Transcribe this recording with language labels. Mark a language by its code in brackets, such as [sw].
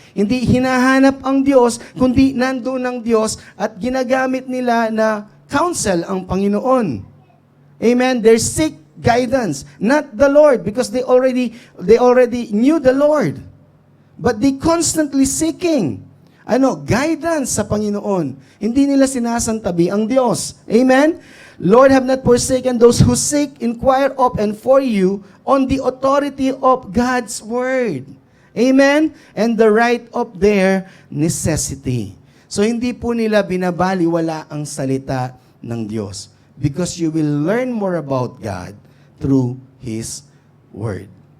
[tl] Hindi hinahanap ang Diyos, kundi nandoon ang Diyos at ginagamit nila na counsel ang Panginoon. Amen? [en] They seek guidance, not the Lord, because they already knew the Lord. But they constantly seeking guidance [tl] sa Panginoon. Hindi nila sinasantabi ang Diyos. Amen? [en] Lord, have not forsaken those who seek, inquire of, and for you on the authority of God's Word. Amen? And the right of their necessity. [tl] So, hindi po nila binabaliwala ang salita ng Diyos. [en] Because you will learn more about God through His Word.